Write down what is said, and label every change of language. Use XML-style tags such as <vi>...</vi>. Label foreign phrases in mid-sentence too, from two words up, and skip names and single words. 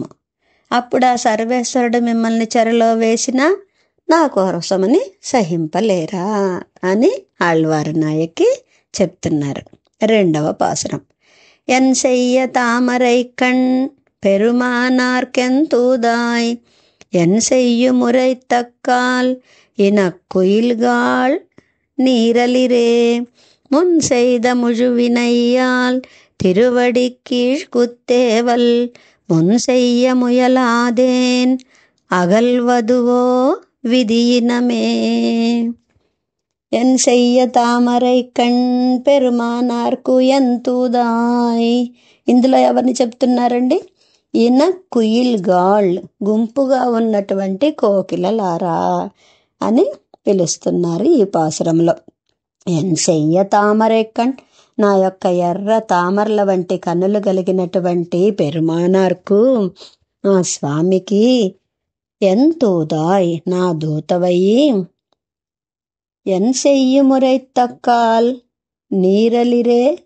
<te>అప్పుడు ఆ సర్వేశ్వరుడు మిమ్మల్ని చెరలో వేసినా నా కోసమని సహింపలేరా అని ఆళ్వారు నాయకి చెప్తున్నారు. రెండవ పాసురం.</te> <ta>என் செய்ய தாமரை கண் பெருமானார்க்கென்தூதாய் என் செய்யும் உரைத்தக்கால் இனக்குயில்காள் நீரலிரே முன் செய்த முழுவினையால் திருவடி கீழ் குத்தேவல் முன் செய்ய முயலாதேன் அகல்வதுவோ விதியினமே. என் செய்ய தாమరై கண் பெருமானார்க்கு என்தூதாய்</ta> <te>ఇందులో ఎవరిని చెప్తున్నారండి? ఈయన కుయిల్ గాళ్ గుంపుగా ఉన్నటువంటి కోకిలలారా అని పిలుస్తున్నారు ఈ పాసురంలో.</te> <ta>என் செய்ய தாமரை கண்</ta> <te>నా యొక్క ఎర్ర తామరల వంటి కన్నులు కలిగినటువంటి పెరుమానార్కు ఆ స్వామికి ఎంతూదాయ్ నా దూతవయ్యి</te> <ta>என் செய்யும் உரைத்தக்கால் நீரலிரே</ta>